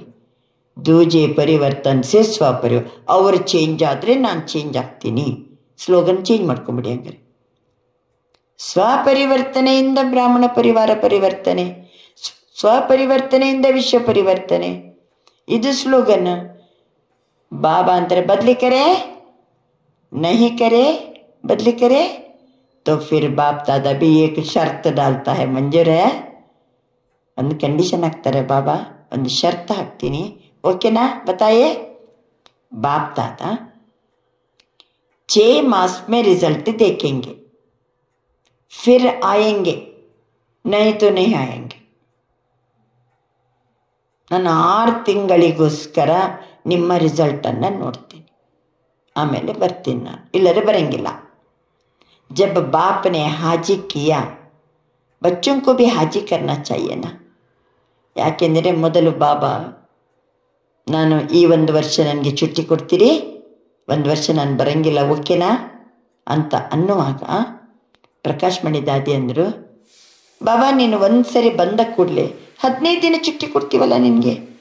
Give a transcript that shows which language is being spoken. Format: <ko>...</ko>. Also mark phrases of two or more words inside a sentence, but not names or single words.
<hi>दूजे परिवर्तन से</hi> <kn>ಅವರು ಚೇಂಜ್ ಆದರೆ ನಾನು ಚೇಂಜ್ ಆಗ್ತೀನಿ. ಸ್ಲೋಗನ್ ಚೇಂಜ್ ಮಾಡ್ಕೊಂಬಿಡಿ ಹಂಗಾರೆ. ಸ್ವಪರಿವರ್ತನೆಯಿಂದ ಬ್ರಾಹ್ಮಣ ಪರಿವಾರ ಪರಿವರ್ತನೆ, ಸ್ವಪರಿವರ್ತನೆಯಿಂದ ವಿಶ್ವ ಪರಿವರ್ತನೆ, ಇದು ಸ್ಲೋಗನ್. ಬಾಬಾ ಅಂತಾರೆ</kn> <hi>बदली करे, नहीं करे, बदली करे तो फिर बाप दादा भी एक शर्त डालता है. मंजूर है?</hi> <kn>ಒಂದು ಕಂಡೀಷನ್ ಹಾಕ್ತಾರೆ ಬಾಬಾ, ಒಂದು ಶರ್ತ್ ಹಾಕ್ತೀನಿ, ಓಕೆನಾ?</kn> <hi>बताइए. बाप दादा 6 मास में रिजल्ट देखेंगे, फिर आएंगे, नहीं तो नहीं आएंगे.</hi> <kn>ನಾನು 6 ತಿಂಗಳಿಗೋಸ್ಕರ ನಿಮ್ಮ ರಿಸಲ್ಟನ್ನು ನೋಡ್ತೀನಿ, ಆಮೇಲೆ ಬರ್ತೀನಿ ನಾನು, ಇಲ್ಲದೆ ಬರಂಗಿಲ್ಲ.</kn> <hi>जब बाप ने हाजी किया, बच्चों को भी हाजी करना चाहिए ना.</hi> <kn>ಯಾಕೆಂದರೆ ಮೊದಲು ಬಾಬಾ ನಾನು ಈ 1 ವರ್ಷ ನನಗೆ ಚುಟ್ಟಿ ಕೊಡ್ತೀರಿ, 1 ವರ್ಷ ನಾನು ಬರಂಗಿಲ್ಲ, ಓಕೆನಾ ಅಂತ ಅನ್ನುವಾಗ ಪ್ರಕಾಶ್ ಮಣಿ ದಾದಿ ಅಂದರು, ಬಾಬಾ ನೀನು 1 ಸರಿ ಬಂದ ಕೂಡಲೇ 15 ದಿನ ಚುಟ್ಟಿ ಕೊಡ್ತೀವಲ್ಲ ನಿನಗೆ.</kn>